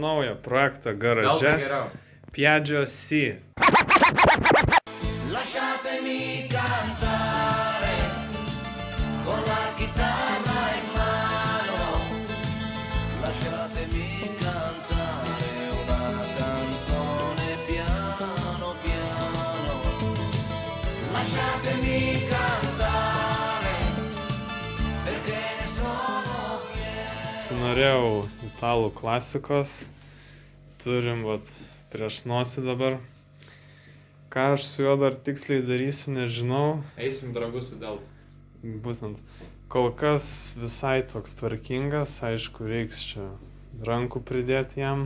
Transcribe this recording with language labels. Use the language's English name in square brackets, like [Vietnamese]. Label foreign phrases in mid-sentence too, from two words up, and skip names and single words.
[Lithuanian] naują projektą garaže. Piaggio C. [Italian] Lasciatemi cantare con la chitarra in mano, lasciatemi cantare una canzone piano piano, lasciatemi cantare perché ne sono fiero. [Lithuanian] Norėjau italų klasikos, turim prieš nosį dabar. Ką aš su juo dar tiksliai darysiu, nežinau. Eisim dragus su Delta. Būtent. Kol kas visai toks tvarkingas, aišku, reiks čia rankų pridėti jam.